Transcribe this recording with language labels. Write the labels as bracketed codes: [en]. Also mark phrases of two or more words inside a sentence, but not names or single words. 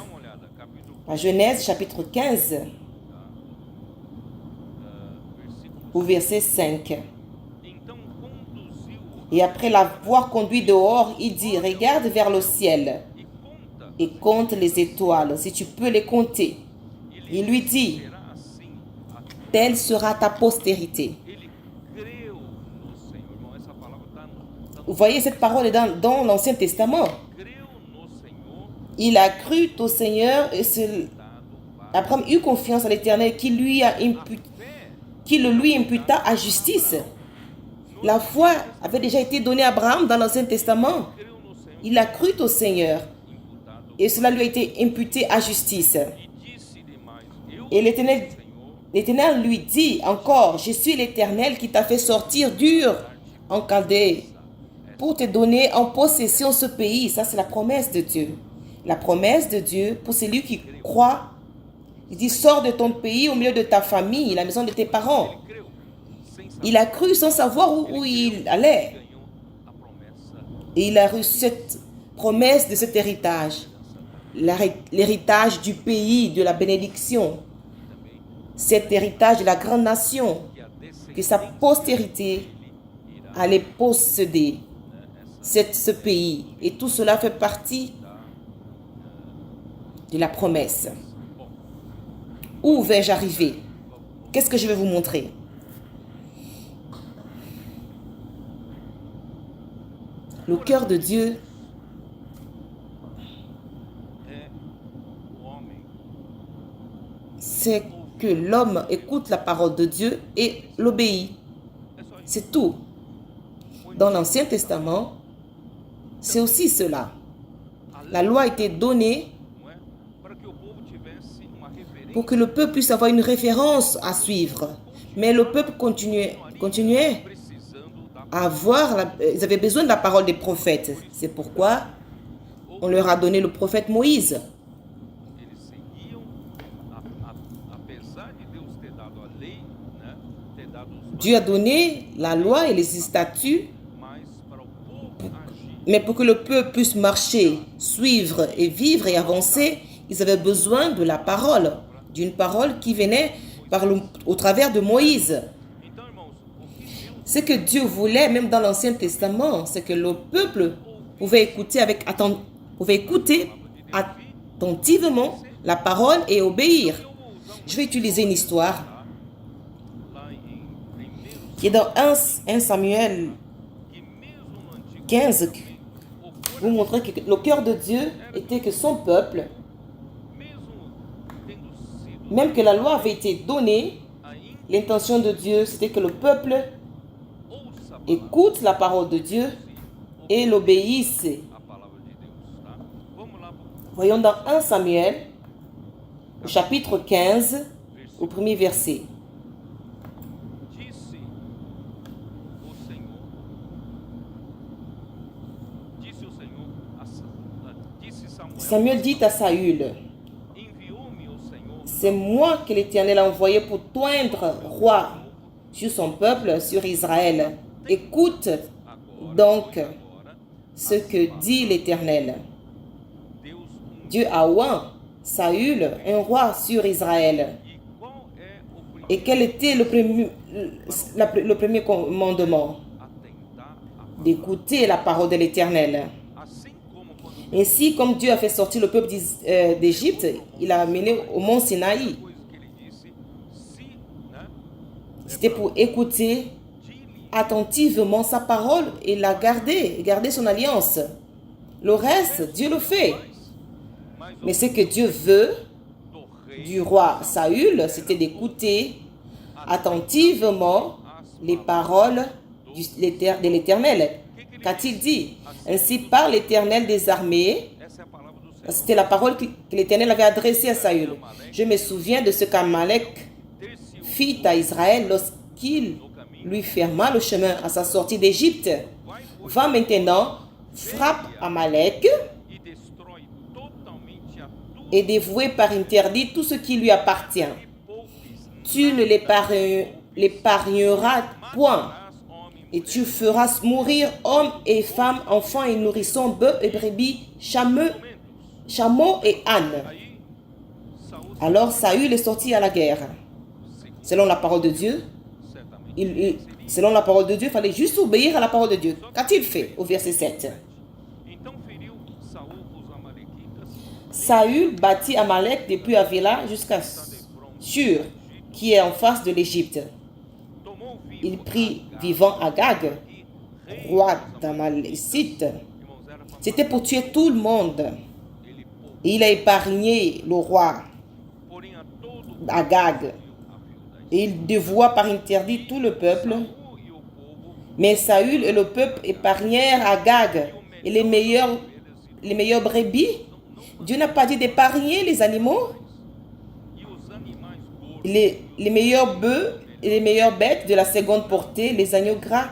[fr] À Genèse chapitre 15, au verset 5. Et après l'avoir conduit dehors, il dit, regarde vers le ciel et compte les étoiles, si tu peux les compter. Il lui dit, [pt] será assim a tua. [fr] telle sera ta postérité. [pt] Ele creu no Senhor, irmão. Essa palavra está [fr] Vous voyez, cette parole est dans l'Ancien Testament. [pt] creu no Senhor, [fr] Il a cru au Seigneur et [pt] dado [fr] Abraham eut confiance à l'Éternel qui le lui imputa à justice. La foi avait déjà été donnée à Abraham dans l'Ancien Testament. [pt] creu no Senhor, [fr] Il a cru au Seigneur [pt] imputado. [fr] et cela lui a été imputé à justice. [pt] E disse-lhe mais, eu [fr] Et [pt] sou o Senhor, [fr] l'Éternel lui dit encore, je suis l'Éternel qui t'a fait sortir d'Ur en Chaldée pour te donner en possession ce pays. Ça, c'est la promesse de Dieu. La promesse de Dieu pour celui qui croit. Il dit, sors de ton pays au milieu de ta famille, la maison de tes parents. [pt] ele creu, sem saber, [fr] Il a cru sans savoir où il allait. [pt] ganhou a promessa. [fr] Et il a reçu cette promesse de cet héritage. L'héritage du pays, de la bénédiction. Cet héritage de la grande nation [pt] Que a [fr] que sa [pt] descendência [fr] postérité [pt] irá [fr] allait posséder [pt] essa [fr] ce pays. Et tout cela fait partie de la promesse. Où vais-je arriver? Qu'est-ce que je vais vous montrer? Le cœur de Dieu [pt] é o homem [fr] c'est que l'homme écoute la parole de Dieu et l'obéit. [pt] é só isso. [fr] C'est tout. Dans l'Ancien Testament, c'est aussi cela. La loi a été donnée [pt] Não é? Para que o povo tivesse uma referência, [fr] pour que le peuple puisse avoir une référence à suivre. Mais le peuple continuait [pt] precisando da [fr] à avoir, ils avaient besoin de la parole des prophètes. C'est pourquoi on leur a donné le prophète Moïse. [pt] eles seguiam, apesar de Deus ter dado a lei, né? Ter dado os [fr] Dieu a donné la loi et les statuts, [pt] mas para o povo agir, [fr] mais pour que le peuple puisse marcher, suivre et vivre et avancer, ils avaient besoin de la parole, d'une parole qui venait au travers de Moïse. [pt] então, irmãos, o que Deus [fr] Ce que Dieu voulait, même dans l'Ancien Testament, c'est que le peuple pouvait écouter attentivement la parole et obéir. Je vais utiliser une histoire [pt] lá em [fr] qui est dans 1 Samuel [pt] que mesmo no Antigo 15, o [fr] vous montrer que le cœur de Dieu était que son peuple, [pt] mesmo tendo sido [fr] même que la loi avait été donnée, [pt] ainda [fr] l'intention de Dieu, c'était que le peuple [pt] ouça a [fr] écoute la parole de Dieu et l'obéisse. [pt] palavra de Deus, tá? Vamos lá pro [fr] Voyons dans 1 Samuel, au chapitre 15, au premier verset. [pt] disse o Senhor, disse Samuel, [fr] Samuel dit à Saül, [pt] enviou-me o Senhor [fr] c'est moi que l'Éternel a envoyé pour t'oindre roi sur son peuple, sur Israël. Écoute donc [pt] agora, [fr] ce que dit l'Éternel. [pt] Deus [fr] Dieu a oint Saül, un roi sur Israël. [pt] E qual é o primeiro [fr] Et quel était le premier commandement? [pt] atentar a [fr] D'écouter la parole de l'Éternel. [pt] assim como quando [fr] Ainsi, comme Dieu a fait sortir le peuple d'Égypte, il a amené au mont Sinaï. [pt] coisa que ele disse, se, né, [fr] C'était pour écouter attentivement sa parole et la garder son alliance. Le reste, Dieu le fait. [pt] mas [fr] Mais ce que Dieu veut [pt] do rei [fr] du roi Saül, c'était d'écouter attentivement les paroles de l'Éternel. Qu'a-t-il dit? Ainsi parle l'Éternel des armées. [pt] essa é a palavra do Senhor. [fr] C'était la parole que l'Éternel avait adressée à Saül. Je me souviens de ce qu'Amalek fit à Israël lorsqu'il lui ferma le chemin à sa sortie d'Égypte. Va maintenant, frappe Amalek [pt] E destrói totalmente a tua [fr] et dévoué par interdit tout ce qui lui appartient. Tu ne l'épargneras point, et tu feras mourir hommes et femmes, enfants et nourrissons, bœufs et brebis, chameaux et ânes. [pt] Aí, Saul [fr] Alors Saül est sorti à la guerre. Selon la parole de Dieu, [pt] certamente [fr] il selon la parole de Dieu, il fallait juste obéir à la parole de Dieu. Qu'a-t-il fait au verset 7? [pt] Então feriu Saul os amalequitas, [fr] Saül bâtit Amalek depuis Avila jusqu'à Shur, qui est en face de l'Égypte. [pt] tomou vivo [fr] Il prit vivant Agag, roi d'Amalécite. [pt] irmãos, era [fr] C'était pour tuer tout le monde. [pt] ele poupou, [fr] Et il a épargné le roi [pt] porém a todo Agag. a viúva. [fr] Et il dévoua par interdit tout le peuple. [pt] Saul e o povo [fr] Mais Saül et le peuple épargnèrent Agag et les meilleures brebis. Dieu n'a pas dit d'épargner les animaux, [pt] e os animais gordos [fr] les meilleurs bœufs et les meilleures bêtes de la seconde portée, les agneaux gras.